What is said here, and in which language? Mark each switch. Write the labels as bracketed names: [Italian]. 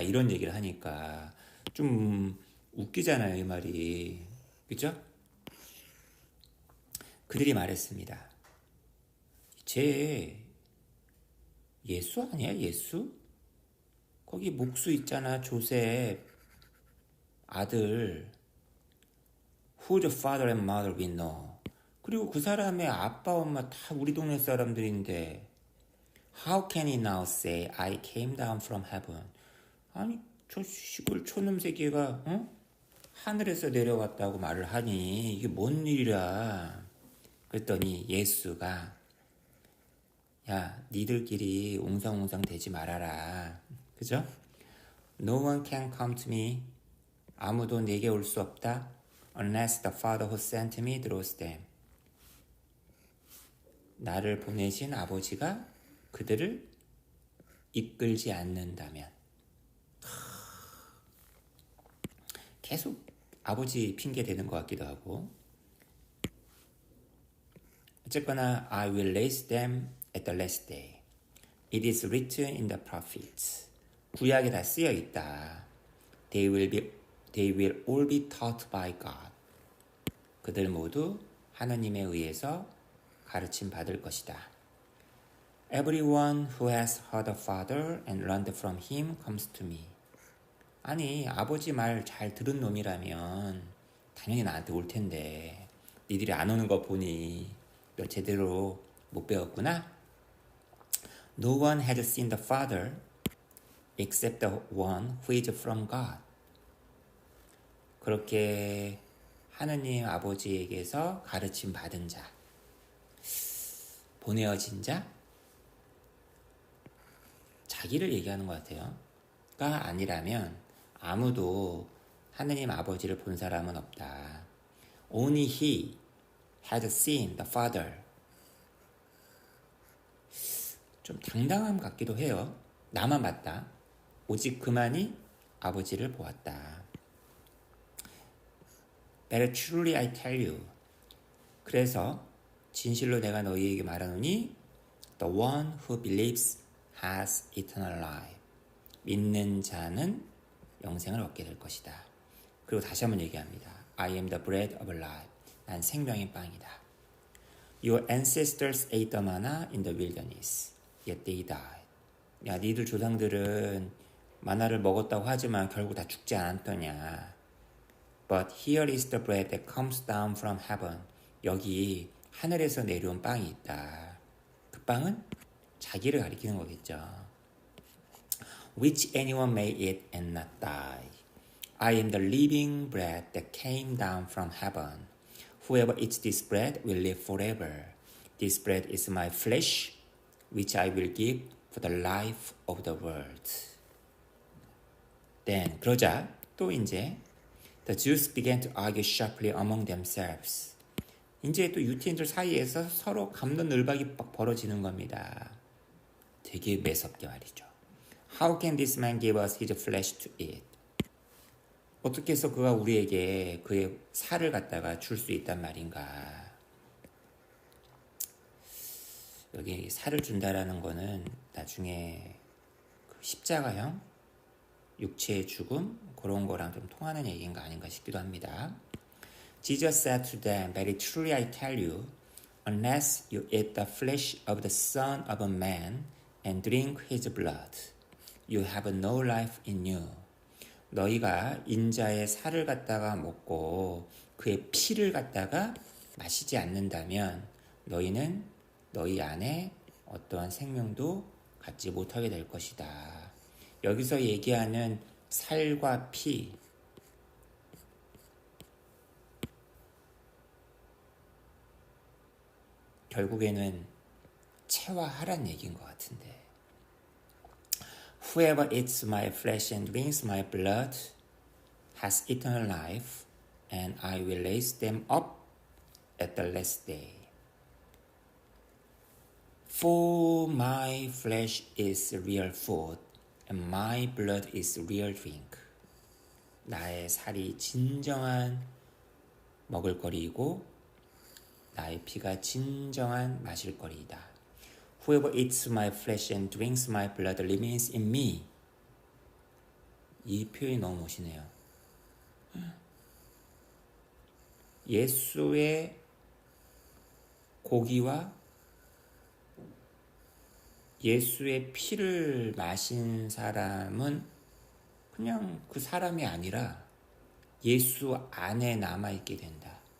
[Korean] 이런 얘기를 하니까 좀 웃기잖아요, 이 말이. 그죠? 그들이 말했습니다. 쟤 예수 아니야? 예수? 거기 목수 있잖아, 조셉 아들. [English] Who's the father and mother we know. [Korean] 그리고 그 사람의 아빠 엄마 다 우리 동네 사람들인데 [English] How can he now say I came down from heaven. [Korean] 아니 저 시골 촌놈 새끼가 하늘에서 내려왔다고 말을 하니 이게 뭔 일이라. 그랬더니 예수가 야 니들끼리 웅성웅성 대지 말아라. 그죠? [English] No one can come to me. [Korean] 아무도 내게 올 수 없다. [English] Unless the Father who sent me draws them. [Korean] 나를 보내신 아버지가 그들을 이끌지 않는다면. 계속 아버지 핑계 대는 것 같기도 하고. 어쨌거나 [English] I will raise them at the last day. It is written in the prophets. [Korean] 구약에 다 쓰여 있다. [English] They will all be taught by God. [Korean] 그들 모두 하나님에 의해서 가르침 받을 것이다. [English] Everyone who has heard the Father and learned from him comes to me. [Korean] 아니 아버지 말 잘 들은 놈이라면 당연히 나한테 올 텐데 니들이 안 오는 거 보니 너 제대로 못 배웠구나. [English] No one has seen the Father except the one who is from God. [Korean] 그렇게 하느님 아버지에게서 가르침 받은 자, 보내어진 자, 자기를 얘기하는 것 같아요. 가 아니라면 아무도 하느님 아버지를 본 사람은 없다. [English] Only he had seen the Father. [Korean] 좀 당당함 같기도 해요. 나만 봤다. 오직 그만이 아버지를 보았다. [English] But truly I tell you. [Korean] 그래서 진실로 내가 너희에게 말하노니 [English] The one who believes has eternal life. [Korean] 믿는 자는 영생을 얻게 될 것이다. 그리고 다시 한번 얘기합니다. [English] I am the bread of life. [Korean] 난 생명의 빵이다. [English] Your ancestors ate the manna in the wilderness. Yet they died. [Korean] 야, 니들 조상들은 마나를 먹었다고 하지만 결국 다 죽지 않았더냐. [English] But here is the bread that comes down from heaven. [Korean] 여기 하늘에서 내려온 빵이 있다. 그 빵은 자기를 가리키는 거겠죠. [English] Which anyone may eat and not die. I am the living bread that came down from heaven. Whoever eats this bread will live forever. This bread is my flesh, which I will give for the life of the world. Then, [Korean] 그러자 또 이제 [English] The Jews began to argue sharply among themselves. [Korean] 이제 또 유태인들 사이에서 서로 갑론을박이 막 벌어지는 겁니다. 되게 매섭게 말이죠. [English] How can this man give us his flesh to eat? [Korean] 어떻게 해서 그가 우리에게 그의 살을 갖다가 줄 수 있단 말인가? 여기 살을 준다라는 거는 나중에 그 십자가형 육체의 죽음 그런 거랑 좀 통하는 얘기인가 아닌가 싶기도 합니다. [English] Jesus said to them, Very truly I tell you, unless you eat the flesh of the Son of a Man and drink his blood, you have no life in you. [Korean] 너희가 인자의 살을 갖다가 먹고 그의 피를 갖다가 마시지 않는다면 너희는 너희 안에 어떠한 생명도 갖지 못하게 될 것이다. 여기서 얘기하는 살과 피, 결국에는 체화하란 얘기인 것 같은데 [English] Whoever eats my flesh and drinks my blood has eternal life, and I will raise them up at the last day. For my flesh is real food, and my blood is real drink. [Korean] 나의 살이 진정한 먹을거리이고 나의 피가 진정한 마실거리이다. [English] Whoever eats my flesh and drinks my blood remains in me. [Korean] 이 표현이 너무 멋있네요. 예수의 고기와 예수의 피를 마신 사람은 그냥 그 사람이 아니라 예수 안에 남아있게 된다.